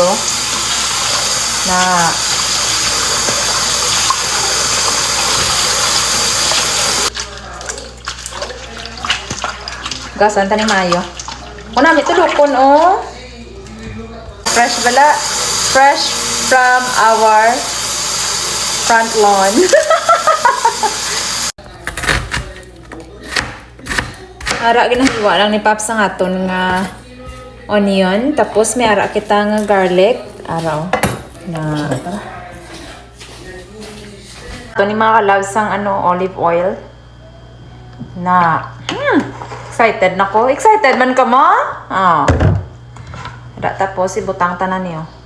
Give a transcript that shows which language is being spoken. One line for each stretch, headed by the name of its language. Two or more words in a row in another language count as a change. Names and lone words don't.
Hiligaynon: Na. Hugasan ta ni Mayo. O namin tulukon oh. Fresh bala.
English: Fresh from our front lawn.
Hiligaynon: Ara ginahiwa lang ni Paps ang aton nga onion. Tapos may ara kita nga garlic. Araw. Na. Ito ni mga kalabs ang
English: olive oil.
Hiligaynon: Na. Excited na ko. Excited man ka mo? Oh. Ara tapos ibutang tanan niyo.